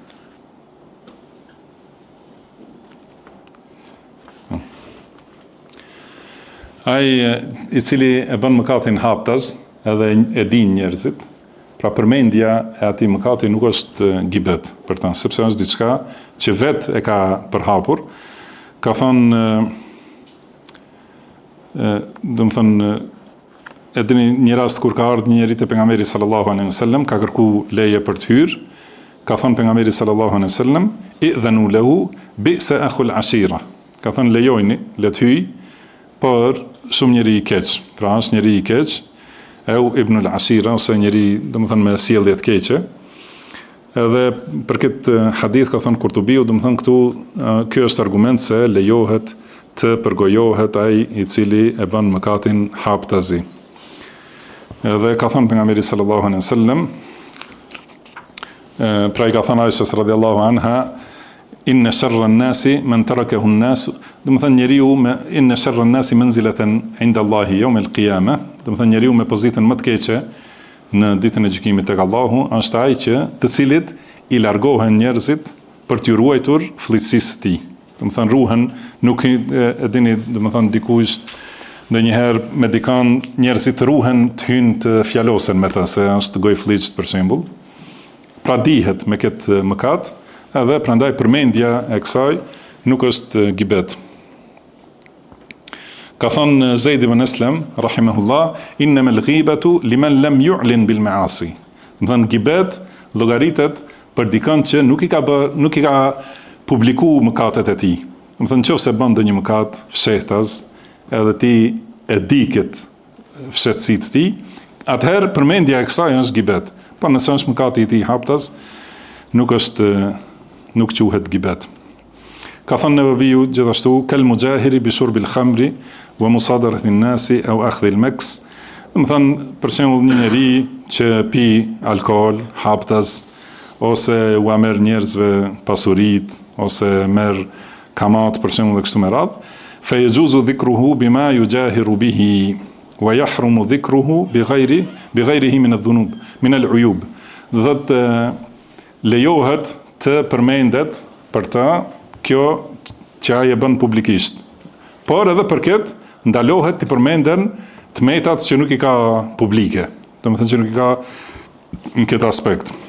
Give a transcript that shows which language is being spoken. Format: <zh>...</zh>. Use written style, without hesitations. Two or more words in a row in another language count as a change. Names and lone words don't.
<sq>Ai i cili e bën mëkatin haptaz, edhe e din njerëzit, pra përmendja e atij mëkati nuk është gibet për ta, sepse është diçka që vetë e ka përhapur. Ka thënë, domethënë, edhe një rast kur ka ardhur njëri te pejgamberi</sq> <ar>صلى الله عليه وسلم,</ar> <sq>ka kërku leje për të hyrë, ka thënë pejgamberi</sq> <ar>صلى الله عليه وسلم, ائذنوا له بئس أخو العشيرة.</ar> <sq>Ka thënë lejojni, le të hyj, por shumë njëri i keq, pra është njëri i keq,</sq> <ar>أو ابن العشيرة,</ar> <sq>ose njëri, domethënë me sjellje të keqe. Edhe për këtë hadith ka thënë Kurtubiu, domethënë këtu ky është argument se lejohet të përgojohet ai i cili e bën mëkatin haptazi. Edhe ka thënë pejgamberi</sq> <ar>صلى الله عليه وسلم,</ar> <sq>pra i ka thënë Aishës</sq> <ar>رضي الله عنها, إن شر الناس من تركه الناس,</ar> <sq>domethënë njeriu me</sq> <ar>إن شر الناس منزلة عند الله يوم القيامة,</ar> <sq>domethënë njeriu me pozitën më të keqe në ditën e gjykimit tek Allahu është ai që të cilit i largohen njerëzit për t'u ruajtur fllitësisë së tij. Domethënë ruhen, nuk e dini, domethënë dikush ndonjëherë me dikan njerëzit ruhen të hyjnë të fjalosen me ta, se është gojë fliçt për shembull. Pra dihet me këtë mëkat, edhe prandaj përmendja e kësaj nuk është gibet. Ka thënë Zeid ibn Aslam rahimahullah,</sq> <ar>إنما الغيبة لمن لم يعلن بالمعاصي.</ar> <sq>Domethënë gibet llogaritet për dikën që nuk i ka publikuar mëkatet e tij. Domethënë nëse bën ndonjë mëkat fshehtaz, edhe ti e di këtë fshehtësitë të tij, atëherë përmendja e kësaj është gibet. Po nëse është mëkati i tij haptaz, nuk quhet gibet. Ka thënë Nevaviu gjithashtu,</sq> <ar>كالمجاهر بشرب الخمر ومصادرة الناس أو أخذ المكس.</ar> <sq>Domethënë për shembull një njeri që pi alkool haptaz, ose u merr njerëzve pasuritë, ose merr kamat për shembull dhe kështu me radhë,</sq> <ar>فيجوز ذكره بما يجاهر به ويحرم ذكره بغيره من الذنوب، من العيوب.</ar> <sq>Do të lejohet të përmendet për ta kjo që ai e bën publikisht. Por edhe për këtë ndalohet të përmenden të metat që nuk i ka publike. Domethënë që nuk i ka në këtë aspekt.</sq>